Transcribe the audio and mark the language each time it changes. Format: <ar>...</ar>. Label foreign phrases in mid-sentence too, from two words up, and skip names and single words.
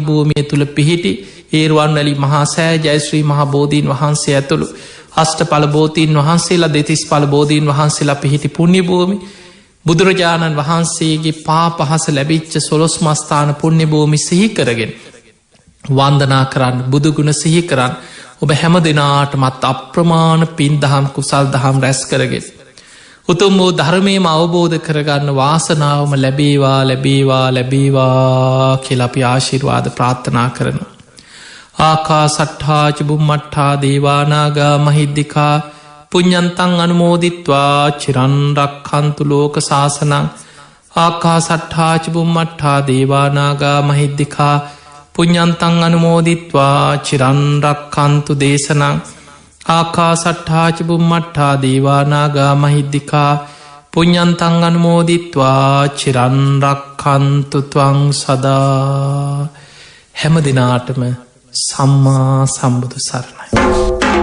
<si>භූමිය තුළ පිහිටි ඒරුවන්වැලි මහා සෑ ජයශ්‍රී මහා බෝධීන් වහන්සේ ඇතුළු අෂ්ට පල බෝතීන් වහන්සේලා දෙතිස් පල බෝධීන් වහන්සේලා පිහිටි පුුණ්‍ය භූමි බුදුරජාණන් වහන්සේගේ පා පහස ලැබිච්ච සොලොස් මස්ථාන පුුණ්‍ය භූමි සිහිකරගෙන වන්දනා කරන්න බුදුගුණ සිහි කරන්න ඔබ හැම දෙනාටමත් අප්‍රමාණ පින් දහම් කුසල් දහම් රැස් කරගෙන. උතුම් වූ ධර්මයම අවබෝධ කරගන්න වාසනාවම ලැබේවා ලැබේවා ලැබේවා කියලපි ආශිර්වාද ප්‍රාර්ථනා කරන.</si> <pi>ආකා සට්හාච බුම්මට්හා දේවානාගා මහිද්දිකා පුඤ්ඤන්තං අනුමෝදිත්වා චිරන්රක්ඛන්තු ලෝක සාසනං ආකා සට්හාච බුම්මට්හා දේවානාගා මහිද්දිකා පුඤ්ඤන්තං අනුමෝදිත්වා චිරන්රක්ඛන්තු දේශනං ආකා සට්හාච බුම්මට්හා දේවානාගා මහිද්දිකා පුඤ්ඤන්තං අනුමෝදිත්වා චිරන්රක්ඛන්තු ත්වං සදා.</pi> <si>හැම දිනාටම සම්මා සම්බුදු සරණයි.</si>